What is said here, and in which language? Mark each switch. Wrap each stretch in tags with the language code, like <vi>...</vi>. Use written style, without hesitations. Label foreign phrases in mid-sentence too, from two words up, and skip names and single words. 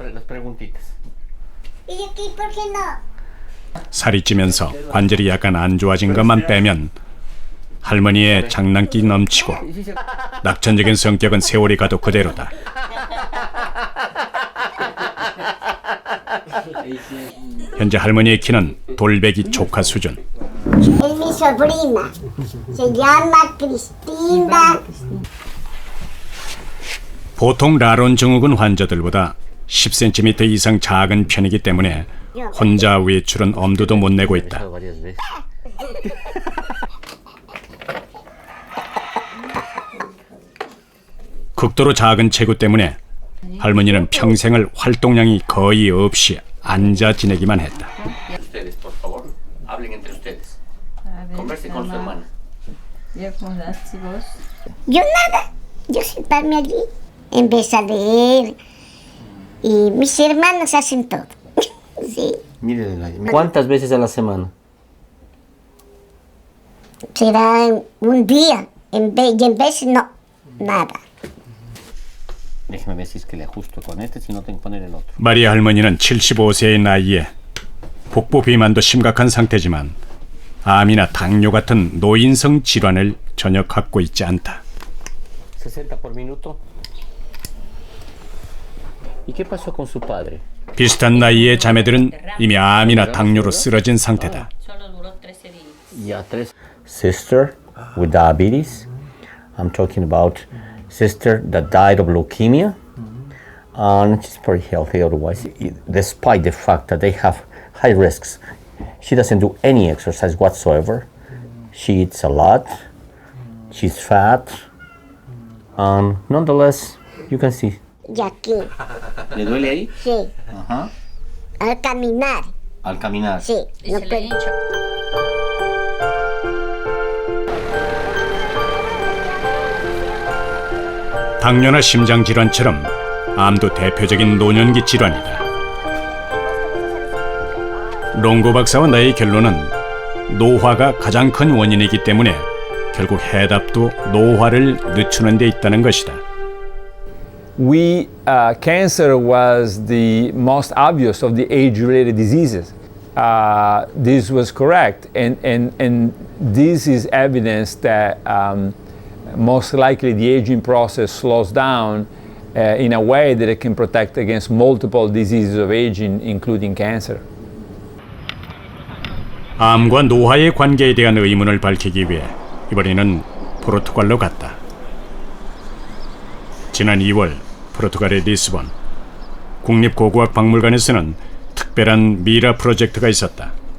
<ko>살이 찌면서 관절이 약간 안 좋아진 것만 빼면 할머니의 장난기 넘치고 낙천적인 성격은 세월이 가도 그대로다. 현재 할머니의 키는 돌배기 조카 수준.</ko> <es>Es mi sobrina. Se llama Cristina.</es> <ko>보통 라론 증후군 환자들보다 10cm 이상 작은 편이기 때문에 혼자 외출은 엄두도 못 내고 있다. 극도로 작은 체구 때문에 할머니는 평생을 활동량이 거의 없이 앉아 지내기만 했다.</ko> <es>Yo nada. Yo sentarme allí en vez de leer. Y mis hermanos hacen todo. Sí. ¿Cuántas veces a la semana? Será un día. Y en vez no. Nada. Déjeme ver si es que le ajusto con este, si no tengo que poner el otro.</es> <ko>마리아 할머니는 75세의 나이에 복부 비만도 심각한 상태지만 암이나 당뇨 같은 노인성 질환을 전혀 갖고 있지 않다.</ko> <es>60 por minuto. ¿Y qué pasó con su padre?</es> <ko>비슷한 나이의 자매들은 이미 암이나 당뇨로 쓰러진 상태다.</ko> <en>Sister with diabetes. I'm talking about sister that died of leukemia. And she's pretty healthy otherwise, despite the fact that they have high risks. She doesn't do any exercise whatsoever. She eats a lot. She's fat. And nonetheless, you can see.</en> <es>Y aquí. ¿Le duele ahí? Sí. Ajá. Al caminar. Al caminar. Sí. No puedo.</es> <ko>당뇨나 심장 질환처럼 암도 대표적인 노년기 질환이다. 롱고 박사와 나의 결론은 노화가 가장 큰 원인이기 때문에 결국 해답도 노화를 늦추는 데 있다는 것이다.</ko> <en>Cancer was the most obvious of the age-related diseases. This was correct, and this is evidence that most likely the aging process slows down in a way that it can protect against multiple diseases of aging, including cancer.</en> <ko>암과 노화의 관계에 대한 의문을 밝히기 위해 이번에는 포르투갈로 갔다. 지난 2월 포르투갈의 리스본 국립고고학박물관에서는 특별한 미라 프로젝트가 있었다.</ko>